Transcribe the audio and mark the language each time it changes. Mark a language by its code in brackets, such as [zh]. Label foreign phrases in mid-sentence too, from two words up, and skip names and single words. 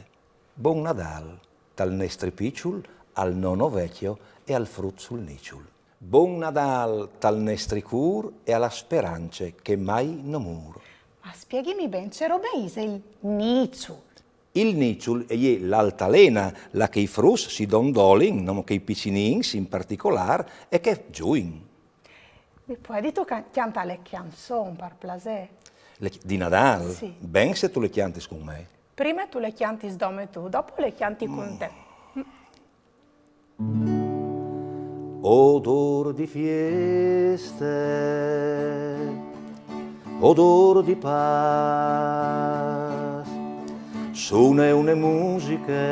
[fur] Buon Nadal tal nestri picciul, al nono vecchio e al frut sul niciul. Buon Nadal tal nestri cur e alla speranze che mai no mur. Ma spieghimi ben, c'è robeise il niciul. Il niciul è l'altalena, la che i frus si dondolin, non che i piccinins in particolare, e che giuin. [it] Mi puoi dire che canta le canzoni per plaisir? [fur] Di Nadal? Sì. Ben se tu le chianti con me. Prima tu le chianti dome tu, dopo le chianti con te. Odor di fieste, odor di paz, suone une musiche